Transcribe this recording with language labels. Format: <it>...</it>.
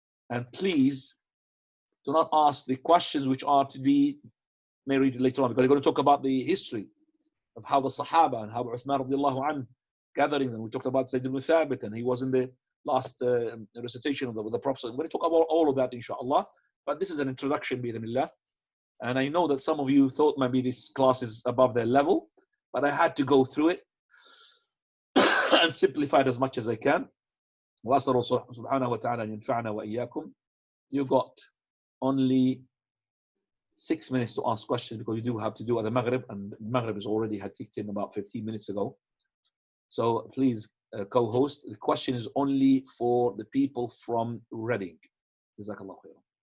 <en>And please do not ask the questions which are to be narrated later on, because we're going to talk about the history of how the Sahaba and how Uthman radiallahu anhu gatherings, and we talked about Zayd ibn Thabit, and he was in the last recitation of the Prophet. We're going to talk about all of that, inshallah. But this is an introduction, bi-idhnillah. And I know that some of you thought maybe this class is above their level, but I had to go through it and simplify it as much as I can.</en> <ar>وأسأل الله سبحانه وتعالى أن ينفعنا وإياكم.</ar> <en>You've got only 6 minutes to ask questions, because you do have to do at the Maghrib, and Maghrib has already had kicked in about 15 minutes ago. So please, co-host, the question is only for the people from Reading. Jazakallah khairan.</en>